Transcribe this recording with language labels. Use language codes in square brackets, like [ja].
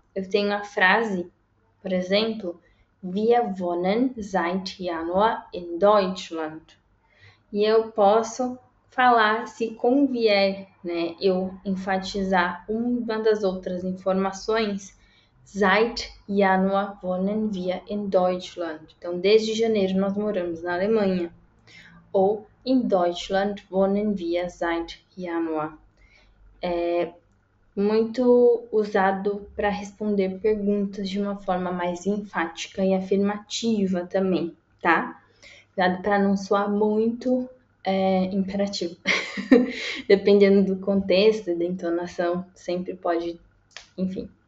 [pt] Eu tenho a frase, por exemplo, [de] Wir wohnen seit Januar in Deutschland. [pt] E eu posso falar se convier, né, eu enfatizar uma das outras informações [de] Seit Januar wohnen wir in Deutschland. [pt] Então, desde janeiro nós moramos na Alemanha. Ou [de] in Deutschland wohnen wir seit Januar. [pt] É muito usado para responder perguntas de uma forma mais enfática e afirmativa também, tá? Cuidado para não soar muito imperativo. Dependendo do contexto e da entonação, sempre pode, enfim.